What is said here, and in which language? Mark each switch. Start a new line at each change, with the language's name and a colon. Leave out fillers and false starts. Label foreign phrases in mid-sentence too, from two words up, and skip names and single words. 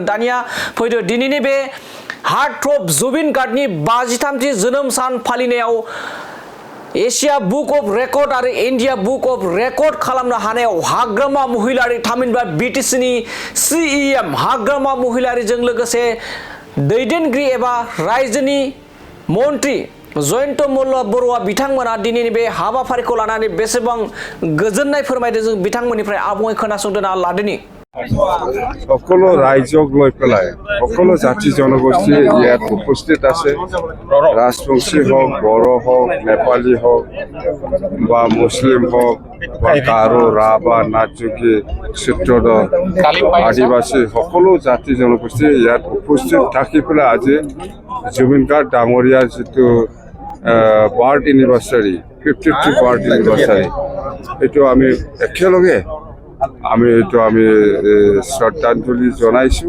Bodo: दानिया फैदो दिनैनि बे हार्टथ्रब जुबिन गार्गनि 53थि जोनोम सान फालिनायाव एशिया बुक अफ रेकर्ड आरो इन्डिया बुक अफ रेकर्ड खालामनो हानायाव हाग्रामा महिलारि, थामहिनबा बिटिसिनि सिएम हाग्रामा महिलारिजों लोगोसे दैदेनगिरि एबा रायजोनि मन्त्रि जयन्त मल्ल बरुवा बिथांमोना दिनैनि बे हाबाफारिखौ लानानै बेसेबां गोजोननाय फोरमायदों, जों बिथांमोननिफ्राय आबुङै खोनासंदों लादोनि।
Assamese: সকলো ৰাইজক লৈ পেলাই সকলো জাতি জনগোষ্ঠী ইয়াত উপস্থিত আছে। ৰাজবংশী হওক, বড়ো হওক, নেপালী হওক বা মুছলিম হওক বা গাৰো, ৰাভা, নাথযোগী, চিত্ৰদৰ, আদিবাসী সকলো জাতি জনগোষ্ঠী ইয়াত উপস্থিত থাকি পেলাই আজি জুবিন গাৰ্গ ডাঙৰীয়াৰ যিটো
English: birth anniversary, 50th birth anniversary,
Assamese: এইটো আমি একেলগে আমি শ্ৰদ্ধাঞ্জলি জনাইছোঁ।